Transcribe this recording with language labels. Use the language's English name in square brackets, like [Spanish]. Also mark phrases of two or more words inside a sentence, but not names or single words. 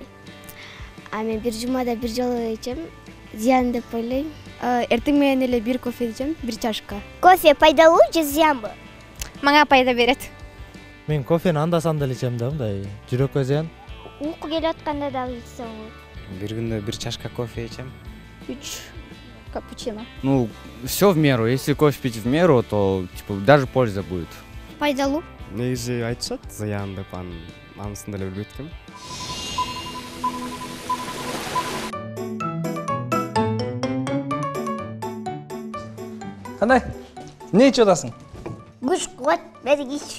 [Kyrgyz] Мен бир жумада бир жолу ичем, зыян деп ойлойм. Эртең менен эле бир кофе ичем, бир чашка. Кофе пайдалуу же зыянбы? Мага пайда берет. Мен кофени анда-санда эле ичем да, мындай жүрөккө зыян. Уйку келип атканда дагы ичсең. Бир күндө бир чашка кофе ичем. 3 капучино. [Russian] Ну, все в меру. Если кофе пить в меру, то типа даже польза будет. [Kyrgyz] Пайдалуу. Негизи айтышат, зыян деп анысын деле билбейт экенмин. Кандай? Эмне ичип атасың? Күч кубат бергич.